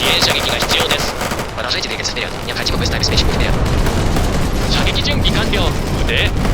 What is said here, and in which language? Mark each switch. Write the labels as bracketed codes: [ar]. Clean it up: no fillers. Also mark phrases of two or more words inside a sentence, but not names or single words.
[ja] 射撃が必要です。 [ru] Продолжайте двигаться вперед. Необходимо быстро обеспечить путь вперед. [ja] 射撃準備完了。撃て。